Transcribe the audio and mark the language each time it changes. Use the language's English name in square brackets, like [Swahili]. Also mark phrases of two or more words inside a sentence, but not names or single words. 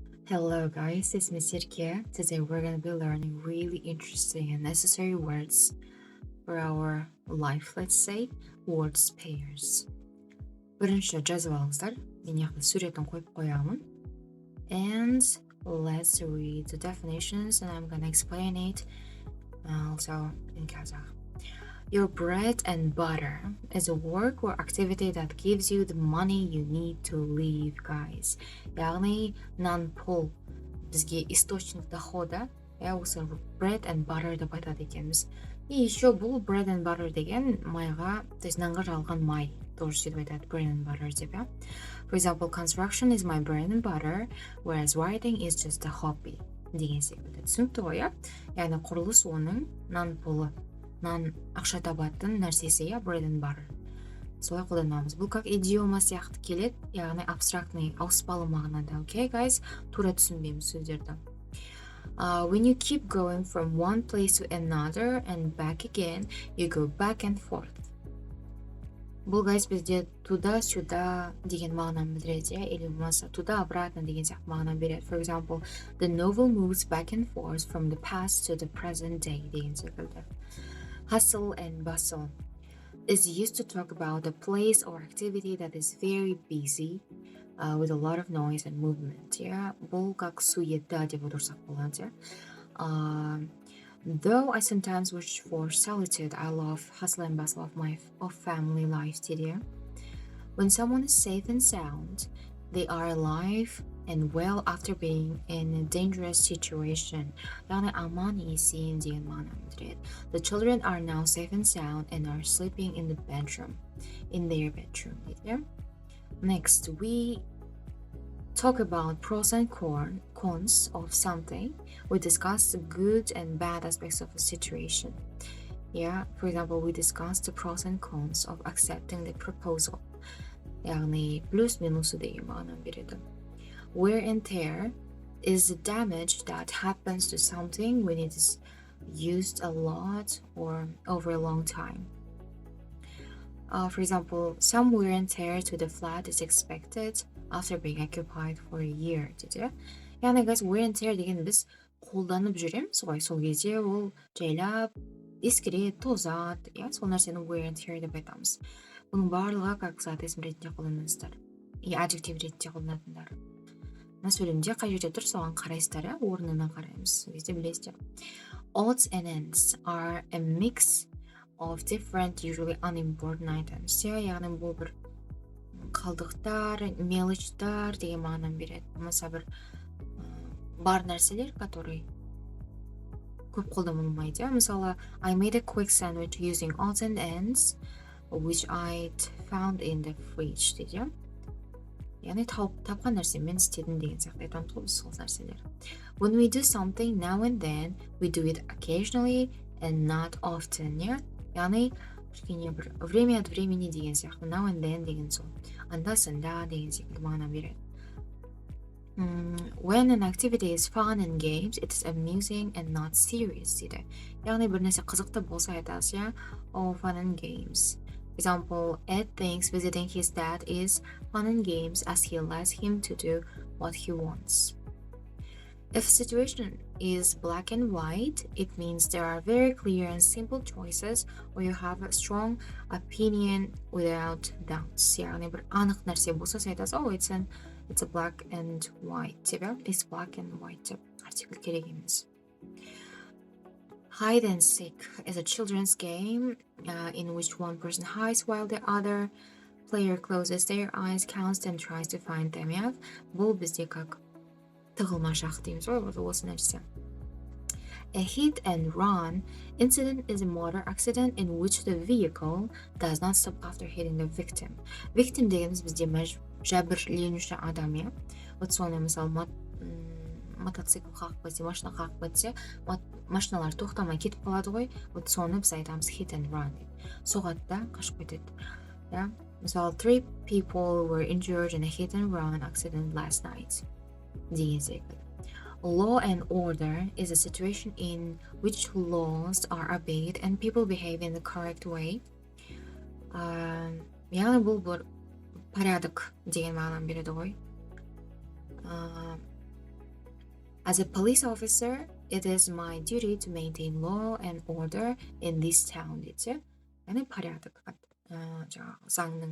[English] Hello guys, it's Miss Sirkia. Today we're going to be learning really interesting and necessary words for our life, let's say, words pairs. [Kazakh] бірінші жазып алыңыздар. Мен яғни суретін қойып қоямын. [English] And let's read the definitions and I'm going to explain it also in Kazakh. Your bread and butter is a work or activity that gives you the money you need to live, guys. [Kazakh] яғни нан-пұл бізге [Russian] источник дохода, [Kazakh] осы [English] bread and butter [Kazakh] деп айтады екенбіз. [Russian] И еще [Kazakh] бұл [English] bread and butter [Kazakh] деген майға, [Russian] то есть [Kazakh] нанға жағылған май, тоже сөйтіп айтады [English] bread and butter [Kazakh] деп, иә. [English] For example, construction is my bread and butter, whereas writing is just a hobby [Kazakh] деген секілді. Түсінікті ғой, иә? Яғни құрылыс оның нан-пұлы. Нан ақша табатын нәрсесі, иә, bread and butter. Солай қолданамыз. Бұл [Russian] как идиома [Kazakh] сияқты келеді, яғни абстрактный, ауыспалы мағынада. [English] Okay, guys? [Kazakh] Тура түсінбейміз сөздерді. [English] When you keep going from one place to another and back again, you go back and forth. [Kazakh] Бұл, guys, бізде туда-сюда деген мағынаны білдіреді, иә, или болмаса туда-обратно деген сияқты мағына береді. [English] For example, the novel moves back and forth from the past to the present day [Kazakh] деген секілді. [English] Hustle and bustle is used to talk about a place or activity that is very busy with a lot of noise and movement. Yeah, [Kazakh] бұл [Russian] как суета [Kazakh] деп отырсақ болады. [English] Though I sometimes wish for solitude, I love hustle and bustle of family life today. When someone is safe and sound, they are alive and well after being in a dangerous situation. [Kazakh] яғни аман есен деген мағынаны білдіреді. [English] The children are now safe and sound and are sleeping in their bedroom. Next, we talk about pros and cons of something. We discuss the good and bad aspects of a situation. Yeah, for example, we discuss the pros and cons of accepting the proposal. [Kazakh] яғни плюс минусы деген мағынаны береді. [English] Wear and tear is the damage that happens to something when it is used a lot or over a long time. For example, some wear and tear to the flat is expected after being occupied for a year. [Kazakh] яғни, guys, [English] wear and tear [Kazakh] деген біз қолданып жүреміз ғой, сол кезде ол жайлап, ескіреді, тозады, иә, сол нәрсені [English] wear and tear [Kazakh] деп айтамыз. Бұның барлығы как зат есім ретінде қолданасыздар. И adjective ретінде қолданатындар. Мына сөйлемде қай жерде тұр, соған қарайсыздар, орнына қараймыз. Сол кезде білесіздер. [English] Odds and ends are a mix of different, usually unimportant items. [Kazakh] яғни бұл бір қалдықтар, мелочтар деген мағынаны береді. Болмаса бір бар нәрселер, который көп қолданылмайды. Мысалы, [English] I made a quick sandwich using odds and ends, which I'd found in the fridge, [Kazakh] дейді. яғни тапқан нәрсемен істедім деген сияқты айтамыз ғой біз сол нәрселер. [English] When we do something now and then, we do it occasionally and not often. [Kazakh] яғни кішкене бір [Russian] время от времени [Kazakh] деген сияқты, [English] now and then [Kazakh] деген сол. Анда-санда деген секілді мағына береді. [English] When an activity is fun and games, it is amusing and not serious, [Kazakh] дейді. яғни бір нәрсе қызықты болса айтасыз, иә, [English] oh, fun and games. For example, Ed thinks visiting his dad is fun and games as he lets him to do what he wants. If a situation is black and white, it means there are very clear and simple choices or you have a strong opinion without doubts. [Kazakh] яғни бір анық нәрсе болса айтасыз, [English] oh, it's a black and white. It's black and white [Kazakh] деп артикль керек емес. [English] Hide and seek is a children's game in which one person hides while the other player closes their eyes, counts and tries to find them. [Kazakh] Бұл бізде как тығылмашақ дейміз ғой, осы нәрсе. [English] A hit and run incident is a motor accident in which the vehicle does not stop after hitting the victim. [Kazakh] Victim дегеніміз бізде жәбірленуші адам, иә. Вот соны, мысалы, мотоцикл қағып кетсе, машина қағып кетсе, машиналар тоқтамай кетіп қалады ғой, вот соны біз айтамыз [English] hit and run [Kazakh] деп. Соғады да, қашып кетеді. Мысалы, [English] 3 people were injured in a hit and run accident last night деген секілді. Law and order is a situation in which laws are obeyed and people behave in the correct way. [Kazakh] яғни бұл бір порядок деген мағынаны береді ғой. [English] As a police officer, it is my duty to maintain law and order in this town дейді. [Kazakh] яғни порядок жаңағы заңның.